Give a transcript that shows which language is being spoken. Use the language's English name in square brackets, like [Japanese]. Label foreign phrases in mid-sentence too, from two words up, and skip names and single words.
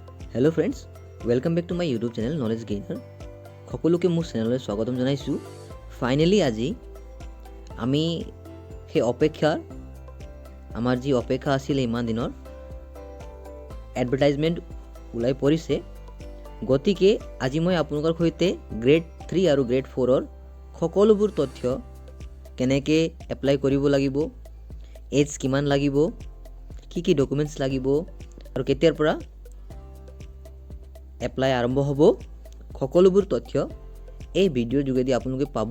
[English] Hello friends, welcome back to my YouTube channel Knowledge Gainer. [Assamese] সকলোকে মোৰ চেনেললৈ স্বাগতম জনাইছোঁ। ফাইনেলি আজি আমি সেই আমাৰ যি অপেক্ষা আছিল ইমান দিনৰ এডভাৰটাইজমেণ্ট ওলাই পৰিছে। গতিকে আজি মই আপোনালোকৰ সৈতে গ্ৰেড 3 আৰু গ্ৰেড 4ৰ সকলোবোৰ তথ্য কেনেকৈ এপ্লাই কৰিব লাগিব, এজ কিমান লাগিব, কি ডকুমেণ্টছ লাগিব আৰু কেতিয়াৰ পৰা এপ্লাই আৰম্ভ হ'ব, সকলোবোৰ তথ্য এই ভিডিঅ'ৰ যোগেদি আপোনালোকে পাব।